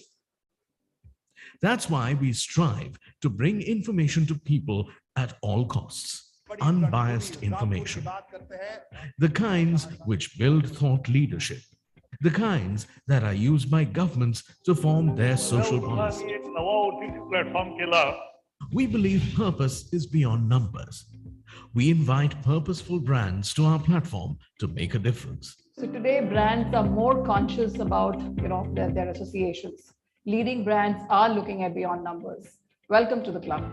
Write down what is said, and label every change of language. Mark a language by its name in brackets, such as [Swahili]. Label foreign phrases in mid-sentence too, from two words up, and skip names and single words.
[English] That's why we strive to bring information to people at all costs. Unbiased information. The kinds which build thought leadership. The kinds that are used by governments to form their social policy. [Marathi] एक नवा [English] OTT platform [Marathi] केला [English] We believe purpose is beyond numbers. We invite purposeful brands to our platform to make a difference. So today brands are more conscious about, their associations. Leading brands are looking at beyond numbers. Welcome to the club.